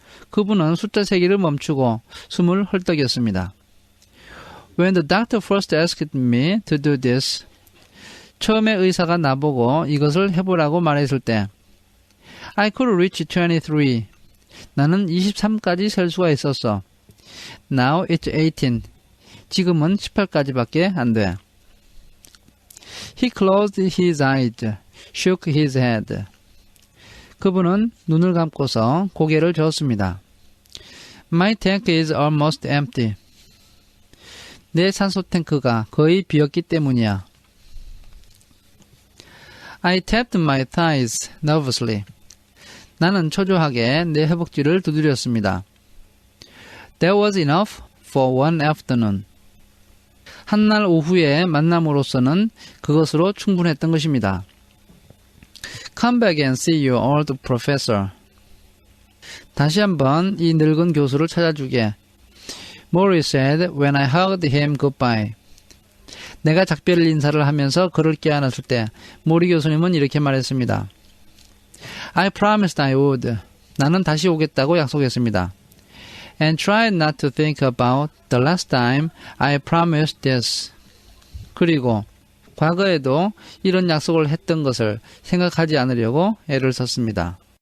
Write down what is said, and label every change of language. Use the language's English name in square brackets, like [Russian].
[Korean] 그분은 숫자 세기를 멈추고 숨을 헐떡였습니다. [English] When the doctor first asked me to do this, [Korean] 처음에 의사가 나보고 이것을 해보라고 말했을 때 [English] I could reach 23. [Korean] 나는 23까지 셀 수가 있었어. [English] Now it's 18. [Korean] 지금은 18까지밖에 안 돼. [English] He closed his eyes, shook his head. [Korean] 그분은 눈을 감고서 고개를 저었습니다. [English] My tank is almost empty. [Korean] 내 산소 탱크가 거의 비었기 때문이야. [English] I tapped my thighs nervously. [Korean] 나는 초조하게 내 허벅지를 두드렸습니다. [English] That was enough for one afternoon. [Korean] 한날 오후의 만남으로서는 그것으로 충분했던 것입니다. [English] Come back and see your old professor. [Korean] 다시 한번 이 늙은 교수를 찾아주게. [English] Maury said when I hugged him goodbye. [Korean] 내가 작별 인사를 하면서 그를 껴안았을 때 모리 교수님은 이렇게 말했습니다. [English] I promised I would. [Korean] 나는 다시 오겠다고 약속했습니다. [English] And try not to think about the last time I promised this. [Korean] 그리고 과거에도 이런 약속을 했던 것을 생각하지 않으려고 애를 썼습니다.